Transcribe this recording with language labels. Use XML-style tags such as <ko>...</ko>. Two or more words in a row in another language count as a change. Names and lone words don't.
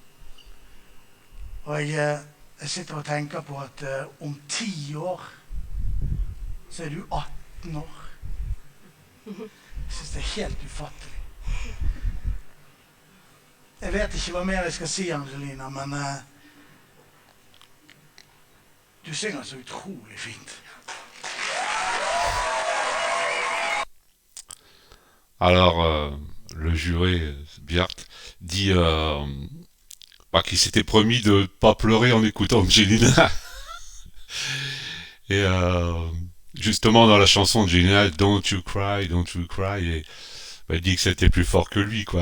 <no>Og jeg sitter og tenker på at om 10 år så er du 18 år. Jeg synes det er helt ufattelig. Jeg vet ikke hva mer jeg skal si, Angelina, men du synger så utrolig fint.</no> <fr>Alors, le juré, Bjart, dit qu'il s'était promis de ne pas pleurer en écoutant Angelina. Et justement, dans la chanson Angelina, Don't You Cry, et, il dit que c'était plus fort que lui, quoi.</fr>